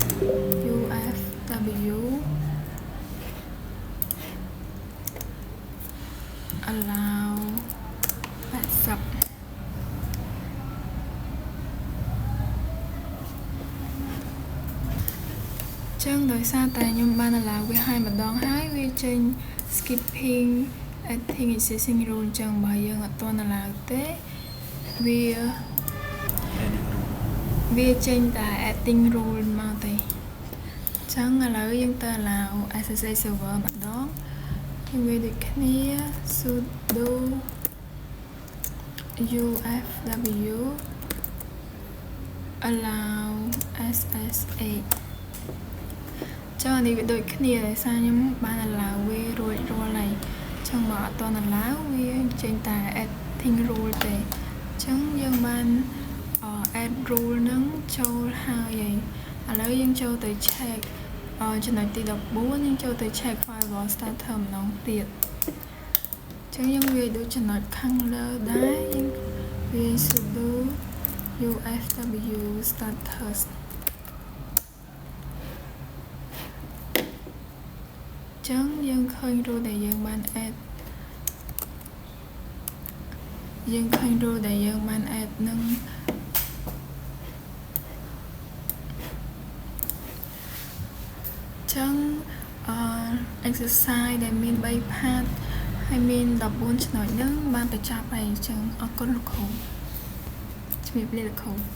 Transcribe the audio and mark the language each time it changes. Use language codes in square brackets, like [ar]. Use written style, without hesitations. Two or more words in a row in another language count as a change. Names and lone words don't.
[en] ufw allow 80 [km] ចឹងដោយសារតែខ្ញុំបាន allow វាឲ្យម្ដងហើយវាចេញ [en] skipping adding existing rule [km] ចឹងបើយើងអត់ទាន់ allow ទេ វាចេញតែ [en] adding rule [km] មកទេចឹងឥឡូវយើងទៅ [en] allow SSH server [km] ម្ដងវាដូចគ្នា sudo [en] ufw allow SSH [km] ចឹងនេះវាដូចគ្នាដោយសារខ្ញុំបាន allow វារួចរា ល់ហើយចឹងបើអត់ទាន់ allow វាចេញតែ [en] adding rule [km] ទេចឹងយើងបាន [en] add rule [km] ហ្នឹងចូលហើយឥឡូវយើងចូលទៅ check ចំណុចទី14យើងចូលទៅ [en] check firewall starter [km] ម្ដងទៀតចឹងយើងវាដូចចំណុចខាងលើដែរយើងវា [en] sudo ufw starters [km] ចឹងយើងឃើញ rule ដែលយើងបាន add នឹងចឹងexercise ដែលមាន3 part ហើយមាន14ចំណុចហ្នឹងបានបញ្ចប់ហើយចឹងអរគុណលោកគ្រូជំរាបលាលោកគ្រូ